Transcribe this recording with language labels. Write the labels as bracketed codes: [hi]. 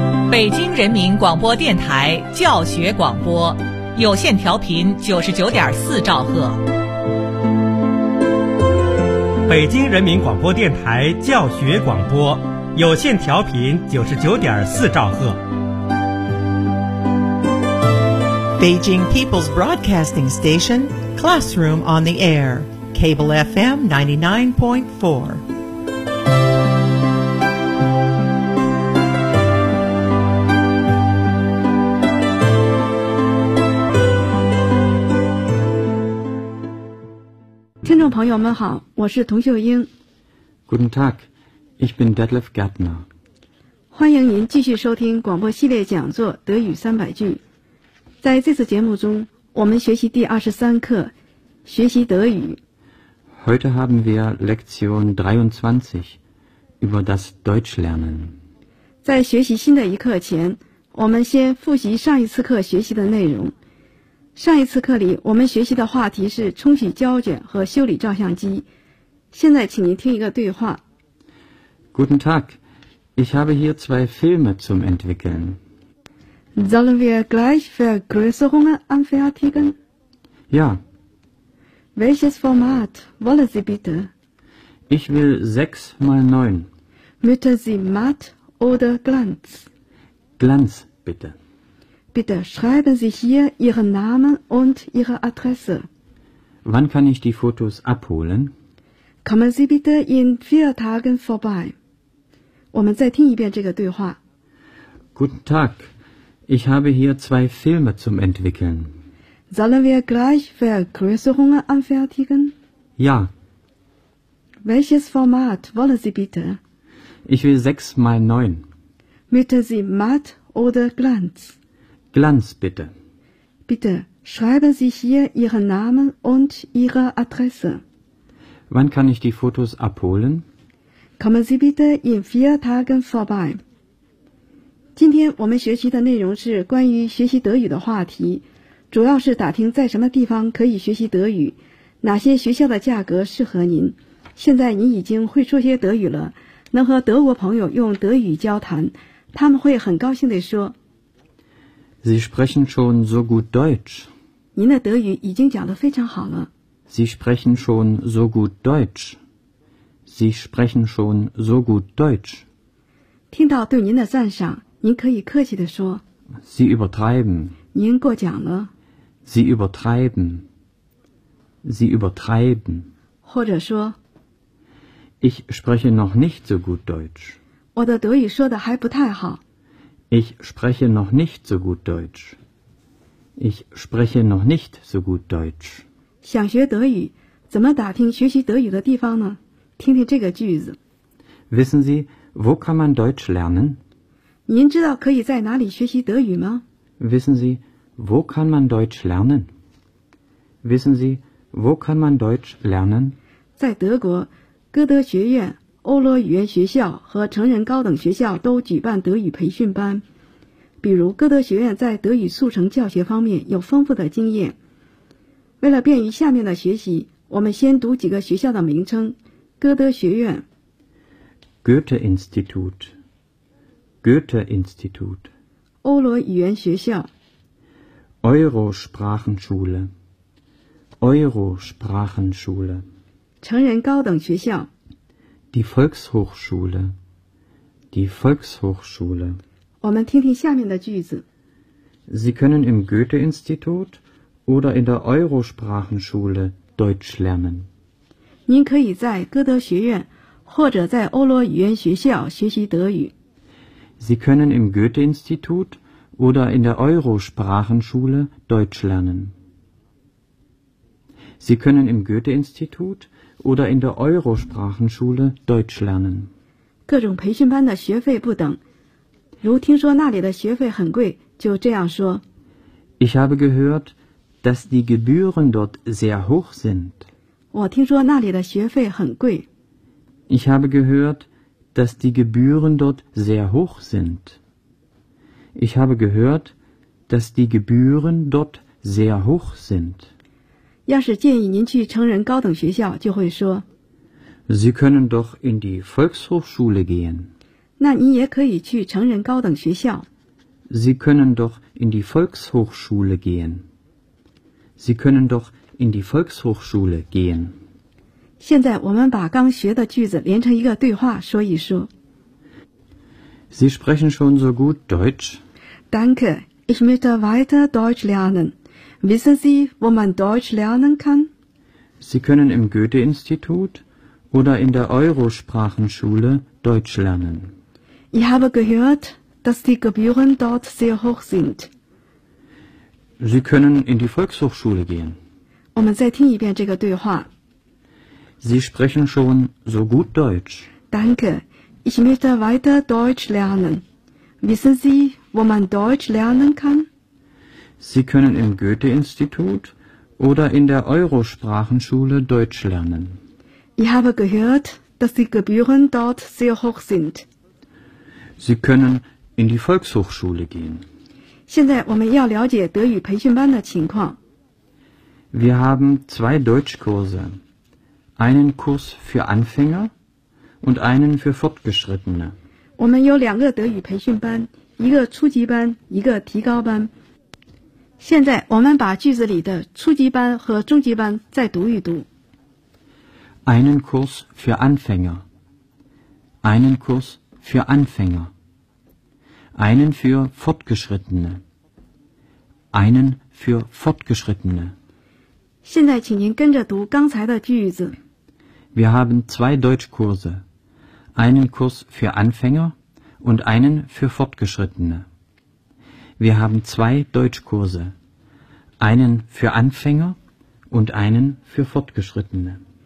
[zh] 北京人民广播电台教学广播，有线调频99.4兆赫。北京人民广播电台教学广播，有线调频99.4兆赫。 [en] Beijing People's Broadcasting Station, Classroom on the Air, Cable FM 99.4. [zh] 听众朋友们好，我是童秀英。 [de] Guten Tag, ich bin Detlef Gärtner. [zh] 欢迎您继续收听广播系列讲座德语300句。在这次节目中，我们学习第23课，学习德语。 [de] Heute haben wir Lektion 23 über das Deutschlernen. [zh] 在学习新的一课前，我们先复习上一次课学习的内容。上一次课里，我们学习的话题是冲洗胶卷和修理照相机。现在请您听一个对话。 [de] Guten Tag, ich habe hier zwei Filme zum Entwickeln. Sollen wir gleich Vergrößerungen anfertigen? Ja. Welches Format wollen Sie bitte? Ich will 6x9. Möchten Sie matt oder glanz? Glanz, bitte. Bitte schreiben Sie hier Ihren Namen und Ihre Adresse. Wann kann ich die Fotos abholen? Kommen Sie bitte in 4 Tagen vorbei. [zh] 我们再听一遍这个对话。 [de] Guten Tag. Ich habe hier zwei Filme zum Entwickeln. Sollen wir gleich Vergrößerungen anfertigen? Ja. Welches Format wollen Sie bitte? Ich will 6x9. Möchten Sie matt oder glanz? Glanz, bitte. Bitte schreiben Sie hier Ihren Namen und Ihre Adresse. Wann kann ich die Fotos abholen? Kommen Sie bitte in 4 Tagen vorbei. [zh] 今天我们学习的内容是关于学习德语的话题，主要是打听在什么地方可以学习德语，哪些学校的价格适合您。现在您已经会说些德语了，能和德国朋友用德语交谈，他们会很高兴地说 [de] Sie sprechen schon so gut Deutsch. [zh] 您的德语已经讲得非常好了。 [de] Sie sprechen schon so gut Deutsch. Sie sprechen schon so gut Deutsch. [zh] 听到对您的赞赏，您可以客气地说 [de] Sie übertreiben. [zh] 您过奖了 [de] Sie übertreiben. Sie übertreiben. [zh] 或者说 [de] Ich spreche noch nicht so gut Deutsch. [zh] 我的德语说得还不太好 [de] Ich spreche noch nicht so gut Deutsch. Ich spreche noch nicht so gut Deutsch. [zh] 想学德语，怎么打听学习德语的地方呢？听听这个句子 [de] Wissen Sie, wo kann man Deutsch lernen? [zh] 您知道可以在哪里学习德语吗 [de] ?Wissen Sie, wo kann man Deutsch lernen? Wissen Sie, wo kann man Deutsch lernen? [zh] 在德国，歌德学院、欧罗语言学校和成人高等学校都举办德语培训班。比如歌德学院在德语速成教学方面有丰富的经验。为了便于下面的学习，我们先读几个学校的名称。歌德学院 [de] Goethe Institut. Goethe Institut. [zh] 欧罗语言学校 [de] Eurosprachenschule. Eurosprachenschule. [zh] 成人高等学校 [de] Die Volkshochschule. Die Volkshochschule. [zh] 我们听听下面的句子 [de] Sie können im Goethe Institut oder in der Eurosprachenschule Deutsch lernen. [zh] 您可以在歌德学院或者在欧罗语言学校学习德语。 [de] Sie können im Goethe-Institut oder in der Eurosprachenschule Deutsch lernen. Sie können im Goethe-Institut oder in der Eurosprachenschule Deutsch lernen. [zh] 各种培训班的学费不等。如听说那里的学费很贵，就这样说。 [de] Ich habe gehört, dass die Gebühren dort sehr hoch sind. [zh] 我听说那里的学费很贵。 [de] Ich habe gehört,dass die Gebühren dort sehr hoch sind. Ich habe gehört, dass die Gebühren dort sehr hoch sind. [zh] 要是建议您去成人高等学校，就会说 [de] Sie können doch in die Volkshochschule gehen. [zh] 那您也可以去成人高等学校。 [de] Sie können doch in die Volkshochschule gehen. Sie können doch in die Volkshochschule gehen. [zh] 现在我们把刚学的句子连成一个对话说一说。 [de] Sie sprechen schon so gut Deutsch? Danke, ich möchte weiter Deutsch lernen. Wissen Sie, wo man Deutsch lernen kann? Sie können im Goethe-Institut oder in der Eurosprachenschule Deutsch lernen. Ich habe gehört, dass die Gebühren dort sehr hoch sind. Sie können in die Volkshochschule gehen. [zh] 我们再听一遍这个对话。 [de] Sie sprechen schon so gut Deutsch. Danke. Ich möchte weiter Deutsch lernen. Wissen Sie, wo man Deutsch lernen kann? Sie können im Goethe-Institut oder in der Eurosprachenschule Deutsch lernen. Ich habe gehört, dass die Gebühren dort sehr hoch sind. Sie können in die Volkshochschule gehen. [zh] 现在我们要了解德语培训班的情况。 [de] Wir haben zwei Deutschkurse. Einen Kurs für Anfängerund einen für Fortgeschrittene. [zh] 我们有两个德语培训班，一个初级班，一个提高班。现在我们把句子里的初级班和中级班再读一读。 [de] Einen Kurs für Anfänger. Einen Kurs für Anfänger. Einen für Fortgeschrittene. Einen für Fortgeschrittene. [zh] 现在请您跟着读刚才的句子。 [de] Wir haben zwei Deutschkurse. Einen Kurs für Anfänger und einen für Fortgeschrittene. Wir haben zwei Deutschkurse. Einen für Anfänger und einen für Fortgeschrittene.